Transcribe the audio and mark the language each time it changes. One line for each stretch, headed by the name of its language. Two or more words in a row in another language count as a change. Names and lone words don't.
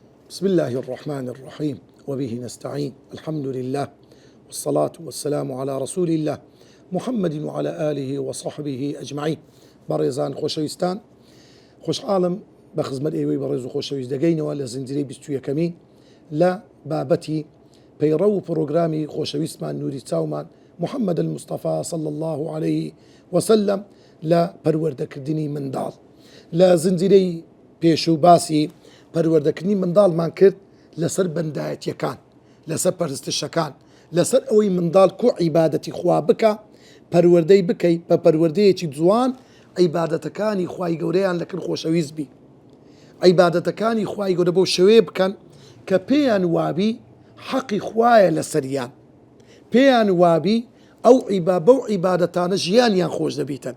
Arabic: بسم الله الرحمن الرحيم وبه نستعين الحمد لله والصلاة والسلام على رسول الله محمد وعلى آله وصحبه أجمعين.
Central Kurdish: بەڕێزان خۆشەویستان، خۆشحاڵم بە خزمەت ئێوەی بەڕێز و خۆشەویست دەگەینەوە لە زنجیرەی 21 لە بابەتی پەیڕە و پرۆگرامی خۆشەویستمان نوری چاومان محمد المصطفى
Arabic: صلى الله عليه وسلم
Central Kurdish: لە پەروەردەکردنی منداڵ. لە زنجیرەی پێشوو باسی پەروەردەکردنی منداڵمان کرد لەسەر بەندایەتیەکان، لەسەر پەرستشەکان، لەسەر ئەوەی منداڵ کۆ عیبادەتی خوا بکە، پەروەردەی بکەیت بە پەروەردەیەکی جوان، عیبادەتەکانی خوای گەورەیان لەکرد خۆشەویست بی، عیبادەتەکانی خوای گەورە بۆ شەوێ بکەن کە پێیان وابی حەقی خوایە لەسەریان، پێیان وابی ئەو بەو عیبادەتانە ژیانیان خۆش دەبیتن.